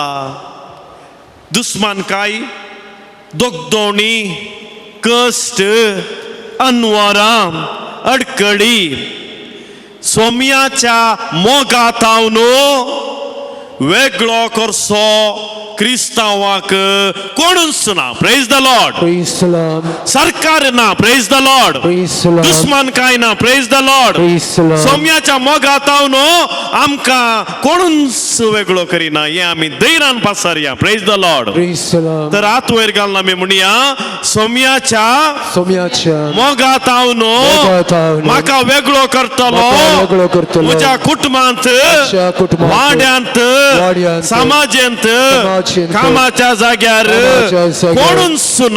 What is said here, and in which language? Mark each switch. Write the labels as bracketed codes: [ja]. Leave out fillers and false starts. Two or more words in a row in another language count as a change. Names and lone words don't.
[kok] दुस्मानकाय, दोगदोणी, कश्ट, अनवरां, अडकडी, सोम्याच्या मोगांत वेगळो करचो क्रिस्तांवाक कोणूच ना. [en] Praise the Lord. Praise the Lord. [kok] सरकार ना. [en] Praise the Lord. Praise the Lord. [kok] दुस्मान काय ना. [en] Praise the Lord. Praise the Lord. [kok] सोम्याच्या मोगांत आमकां कोणूच वेगळो करिना. हे आमी धैर्यान पासरया. [en] Praise the Lord. Praise the Lord. [kok] तर हात वयर घालून आमी म्हणया सोम्याच्या सोम्याच्या मोगांत मोगांत म्हाका वेगळो करतलो. म्हाका वेगळो करतलो. म्हज्या कुटुंबांत, म्हज्या कुटुंबांत, वाड्यांत, वाड्यांत, समाजांत, कामाच्या जाग्यार कोणूच ना.